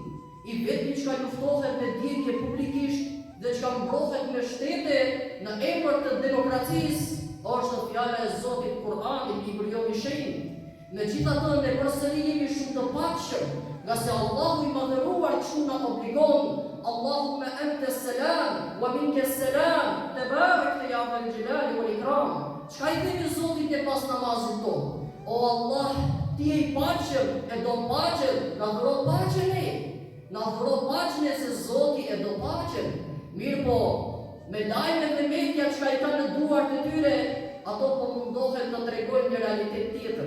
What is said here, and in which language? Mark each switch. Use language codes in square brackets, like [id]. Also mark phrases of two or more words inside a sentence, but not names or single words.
[sq] I vetmi që ka luftohet me djegje publikisht dhe që ka mbrohet me shtete në emër të demokracisë është fjala e Zotit Kur'ani, libri i shenjtë. Megjithatë, ne përsëri jemi shumë të paqshëm, nga se Allahu i madhëruar kështu na obligon. [ar] اللهم أنت السلام ومنك السلام، تباركت يا ذا الجلال والإكرام. [sq] Çka i themi Zotit e pas namazit tonë? O Allah, ti je i paqëm, e do paqen, na dhuro paqen e. Na dhuro paqen e se Zoti e do paqen. Mirë po, me lajmet dhe media që ka i ka në duart e tyre, ato po mundohen të tregojnë një realitet tjetër.